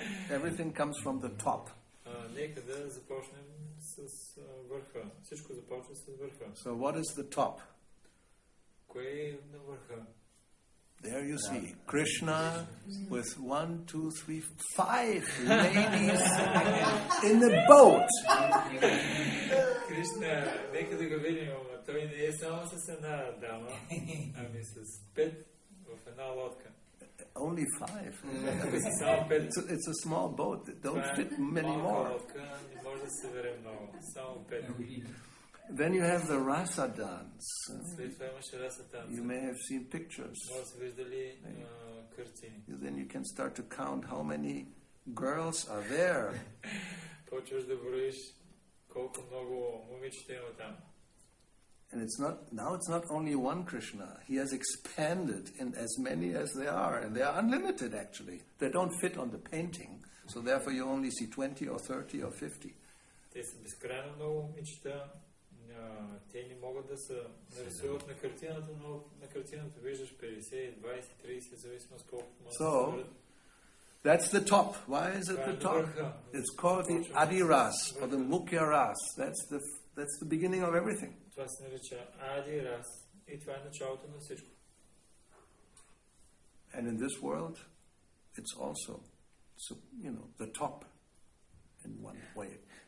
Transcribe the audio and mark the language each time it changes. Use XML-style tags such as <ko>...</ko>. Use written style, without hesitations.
<en>Everything comes from the top.</en> <bg>Нека да започнем с върха. Всичко започва с върха.</bg> <en>So what is the top?</en> <bg>Кое е на върха?</bg> <en>There you see Krishna with 1, 2, 3, 5 ladies in the boat.</en> <bg>Кришна, нека да го видим, но той не е само с една дама, ами с 5 в една лодка.</bg> <en>Only 5.</en> <bg>Само 5.</bg> <en>It's a small boat. Don't fit many more.</en> <bg>Лодка, не може да се вере много. Само 5.</bg> <en>Then you have the rasa dance.</en> <bg>След това имаше раса танца.</bg> <en>You may have seen pictures.</en> <bg>Може да се виждали картини.</bg> <en>Then you can start to count how many girls are there.</en> <bg>Почваш да броиш колко много момичета има там.</bg> <en>And it's not only one Krishna. He has expanded in as many as they are, and they are unlimited actually. They don't fit on the painting, so therefore you only see 20 or 30 or 50.</en> <bg>Те са безкрайно много момичета. Те не могат да се нарисуват на картината, но на картината виждаш 50, 20, 30, зависимост колко може да се върят.</bg> <en>That's the top. Why is it the top? It's called the Adi Ras or the Mukhya Ras. That's the beginning of everything.</en> <bg>Това се нарича Ади Рас и това е началото на всичко.</bg> <en>And in this world, it's also, the top in one way.</en>